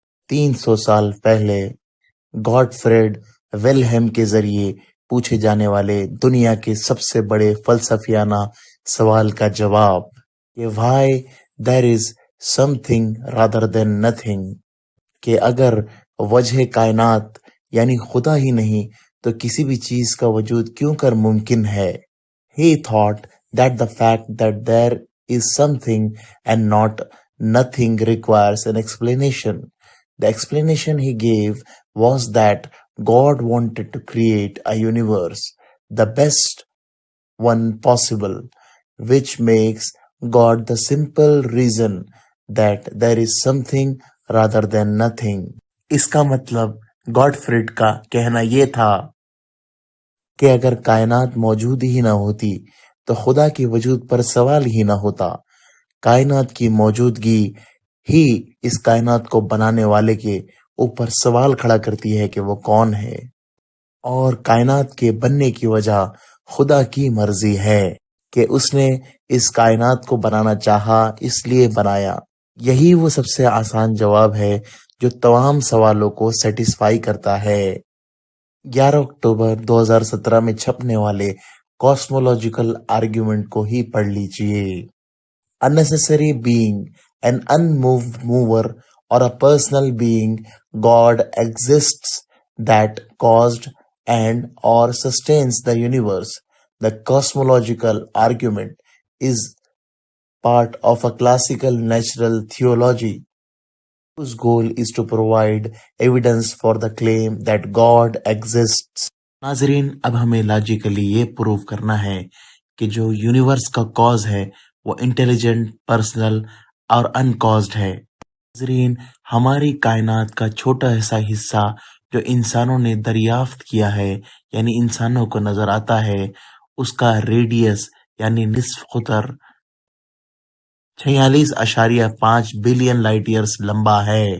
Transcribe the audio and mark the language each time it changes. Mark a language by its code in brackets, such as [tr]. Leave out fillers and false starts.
[hi] 300 साल पहले गॉडफ्रेड विल्हेम के जरिए पूछे जाने वाले दुनिया के सबसे बड़े फलसफियाना सवाल का जवाब कि [en] why there is something rather than nothing, [hi] कि अगर वजह कायनात यानी खुदा ही नहीं तो किसी भी चीज का वजूद क्यों कर मुमकिन है। [en] He thought that the fact that there is something and not nothing requires an explanation. The explanation he gave was that God wanted to create a universe, the best one possible, which makes God the simple reason that there is something rather than nothing. [hi] इसका मतलब गॉडफ्रेड का कहना ये था कि अगर कायनात मौजूद ही ना होती तो खुदा के वजूद पर सवाल ही ना होता। कायनात की मौजूदगी ही इस कायनात को बनाने वाले के ऊपर सवाल खड़ा करती है कि वो कौन है, और कायनात के बनने की वजह खुदा की मर्जी है कि उसने इस कायनात को बनाना चाहा, इसलिए बनाया। यही वो सबसे आसान जवाब है जो तमाम सवालों को सेटिस्फाई करता है। 11 अक्टूबर 2017 में छपने वाले कॉस्मोलॉजिकल आर्ग्यूमेंट को ही पढ़ लीजिए। [en] A necessary being, an unmoved mover, or a personal being, God exists that caused and or sustains the universe. The cosmological argument is part of a classical natural theology whose goal is to provide evidence for the claim that God exists. [hi] नाजरीन, अब हमें logically ये prove करना है कि जो universe का cause है वो इंटेलिजेंट, पर्सनल और अनकॉज्ड है। नाजरीन, हमारी कायनात का छोटा ऐसा हिस्सा जो इंसानों ने दरियाफ्त किया है यानी इंसानों को नजर आता है, उसका रेडियस यानी निस्फ कुतर 46.5 बिलियन लाइट ईयर्स लंबा है।